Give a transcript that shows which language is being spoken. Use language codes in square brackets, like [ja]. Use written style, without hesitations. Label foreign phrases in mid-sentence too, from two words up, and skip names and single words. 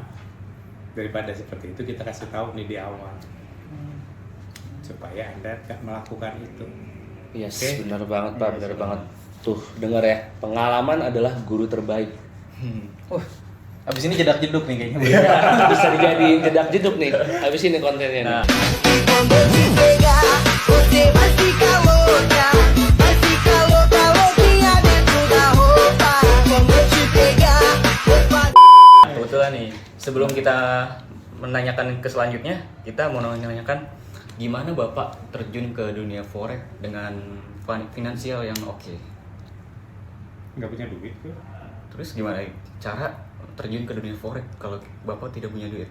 [id] Daripada seperti itu, kita kasih tahu nih di awal supaya Anda gak melakukan itu. Yes, Oke. benar banget Pak, benar banget. Tuh, dengar ya, pengalaman adalah guru terbaik. Abis ini jedak-jeduk nih kayaknya. Bisa dijadiin jedak jeduk nih. Habis ini kontennya Nah, nih. [pt] Quando te pegar, você vai ficar louca. Vai ficar louca, louquinha dentro da roupa. Quando te pegar, vou fazer. [id] Kebetulan nih, sebelum kita menanyakan ke selanjutnya, kita mau menanyakan gimana Bapak terjun ke dunia forex dengan finansial yang oke. Nggak punya duit tuh. Terus gimana cara terjun ke dunia forex kalau Bapak tidak punya duit?